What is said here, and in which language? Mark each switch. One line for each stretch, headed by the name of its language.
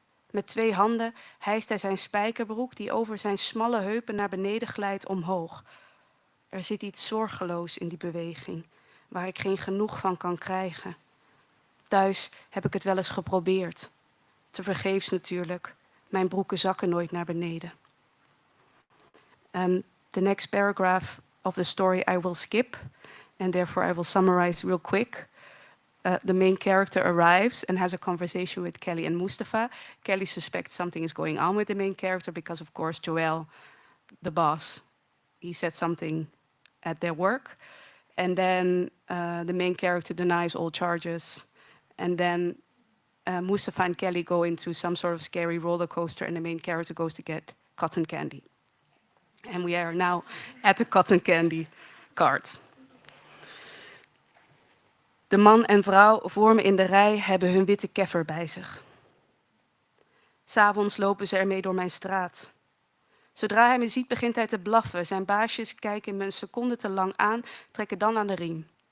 Dutch: Met 2 handen hijst hij zijn spijkerbroek, die over zijn smalle heupen naar beneden glijdt, omhoog. Er zit iets zorgeloos in die beweging, waar ik geen genoeg van kan krijgen. Thuis heb ik het wel eens geprobeerd. Tevergeefs natuurlijk. Mijn broeken zakken nooit naar beneden.
English: The next paragraph of the story I will skip, and therefore I will summarize real quick. the main character arrives and has a conversation with Kelly and Mustafa. Kelly suspects something is going on with the main character because, of course, Joel, the boss, he said something at their work. And then the main character denies all charges. And then Mustafa and Kelly go into some sort of scary roller coaster, and the main character goes to get cotton candy. And we are now at the cotton candy cart.
Dutch: De man en vrouw voor me in de rij hebben hun witte keffer bij zich. 'S Avonds lopen ze ermee door mijn straat. Zodra hij me ziet, begint hij te blaffen. Zijn baasjes kijken me een seconde te lang aan, trekken dan aan de riem.